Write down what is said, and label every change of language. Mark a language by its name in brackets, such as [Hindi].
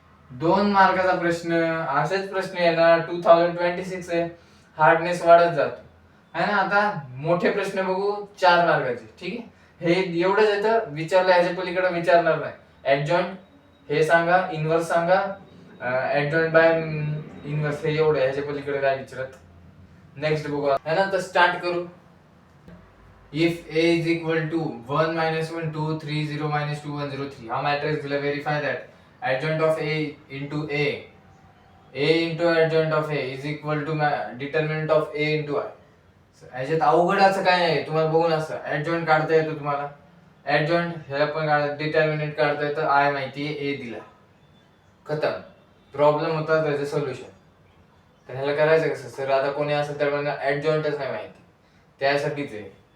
[Marathi] 2 मार्काचा प्रश्न, असेच प्रश्न येणार. 2026 आहे, हार्डनेस वाढत जातो है ना. आता मोठे प्रश्न बघू 4 मार्काचे. ठीक आहे, हे एवढंच येतं, विचारलं ह्याच्या पलीकडे विचारणार नाही. ऍडजॉइंट हे सांगा, इनवर्स सांगा, ऍडजॉइंट बाय इनवर्स, हे एवढं, ह्याच्या पलीकडे काय विचारत. नेक्स्ट बघू है ना. तर स्टार्ट करू. [English] If A is equal to 1 -1 2 3 0 -2 1 0 3, [Marathi] हा matrix दिला. [English] Verify that adjoint of A into A into adjoint of A is equal to determinant of A into I. [Marathi] ह्याच्यात अवघड असं काय नाही, तुम्हाला बघून असं adjoint काढता येतो तुम्हाला. adjoint ह्याला पण determinant काढता येतं, I माहिती आहे, A दिला, खतम. प्रॉब्लेम होता, त्याचं सोल्युशन. तर ह्याला करायचं कसं सर, आता कोणी असेल तर मला adjointच नाही माहिती, त्यासाठीच आहे.